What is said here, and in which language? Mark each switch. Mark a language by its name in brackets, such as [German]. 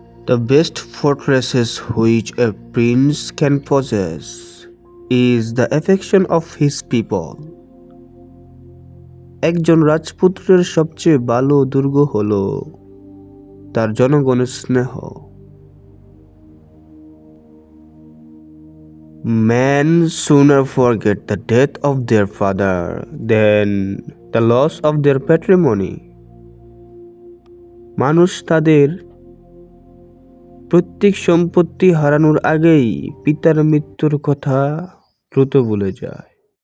[English] The best fortresses which a prince can possess is the affection of his people. [Bangla] একজন রাজপুত্রের সবচেয়ে ভালো দুর্গ হলো তার জনগণের স্নেহ। [English] Men sooner forget the death of their father than the loss of their patrimony. [Bangla] মানুষ তাদের প্রত্যেক সম্পত্তি হারানোর আগেই পিতার মৃত্যুর কথা দ্রুত ভুলে যায়।